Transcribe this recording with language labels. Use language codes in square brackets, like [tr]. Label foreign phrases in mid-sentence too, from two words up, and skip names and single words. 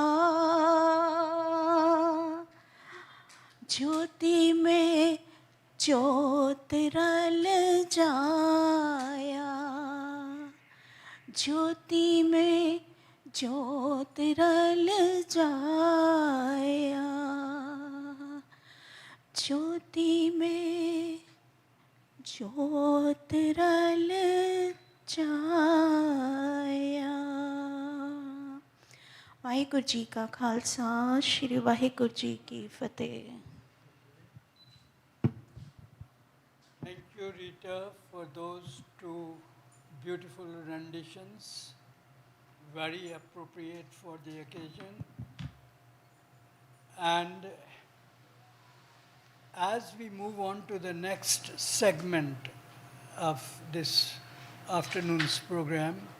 [pa] ਜੋਤਿ ਮੇਂ ਜੋਤ ਰਲ ਜਾਇਆ, ਜੋਤਿ ਮੇਂ ਜੋਤ ਰਲ ਜਾਇਆ, ਜੋਤਿ ਮੇਂ ਜੋਤ ਰਲ ਜਾਇਆ। ਵਾਹਿਗੁਰੂ ਜੀ ਕਾ ਖ਼ਾਲਸਾ, ਸ੍ਰੀ ਵਾਹਿਗੁਰੂ ਜੀ ਕੀ ਫ਼ਤਿਹ। [en] Thank you, Rita, for those two beautiful renditions, very appropriate for the occasion. And as we move on to the next segment of this afternoon's program,